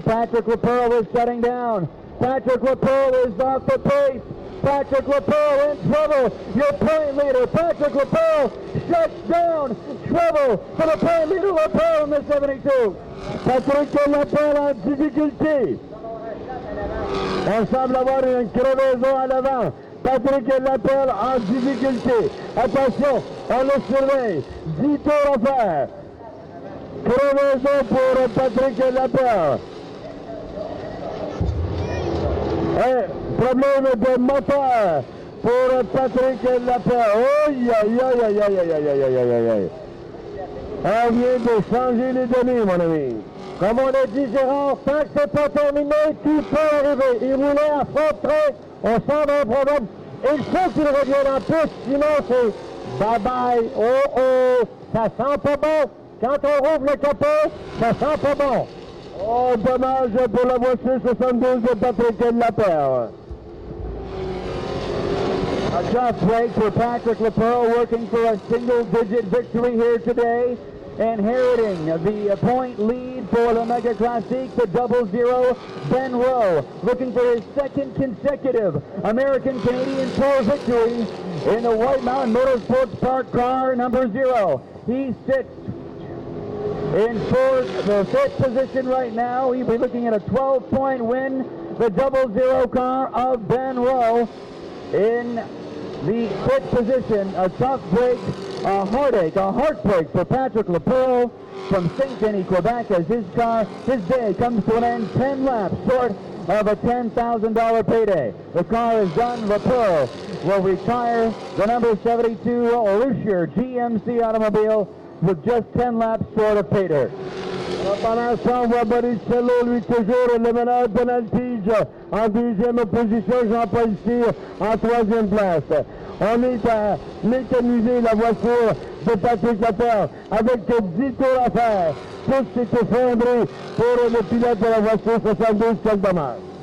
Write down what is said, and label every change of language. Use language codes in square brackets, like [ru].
[en] Patrick LaPearl is shutting down. Patrick LaPearl is off the pace. Patrick LaPearl in trouble. Your point leader, Patrick LaPearl, shuts down. Trouble for the point leader, LaPearl in the 72. [fr] Patrick LaPearl en difficulté. On semble avoir une crevaison à l'avant. Patrick LaPearl en difficulté. Attention, on le surveille. 10 tours à faire. Crevaison pour Patrick LaPearl. Problème de moteur pour Patrick Lapierre. Aïe, aïe, aïe, aïe, aïe, aïe, aïe, aïe, aïe, aïe. On vient de changer les données, mon ami. Comme on a dit, Gérard, tant que c'est pas terminé, tout peut arriver. Il roulait à fond de train, on sent un problème. Il faut qu'il revienne en piste, sinon c'est bye-bye. Oh, oh, ça sent pas bon. Quand on rouvre le capot, ça sent pas bon. Oh, dommage pour la voiture 72 de Patrick Lapierre. [en] A tough break for Patrick LaPearl, working for a single-digit victory here today, inheriting the point lead for the Mega Classique, the 00, Ben Rowe, looking for his 2nd consecutive American-Canadian Tour victory in the White Mountain Motorsports Park car number 0. He sits in the 5th position right now. He'll be looking at a 12-point win, the 00 car of Ben Rowe in the 5th position. A tough break, a heartache, a heartbreak for Patrick LaPearl from St. Denis, Quebec, as his day comes to an end 10 laps short of a $10,000 payday. The car is done. LaPearl will retire the number 72 Lucier GMC automobile with just 10 laps short of payday. [fr] Pendant ça, on voit Boricello, lui toujours le meneur Donald-Tige en 2e position, Jean-Paul Cyr en 3e place. On est à mécaniser la voiture de Patrick Lapierre avec 10 tours à faire. Tout s'est effondré pour le pilote de la voiture 72, quel dommage.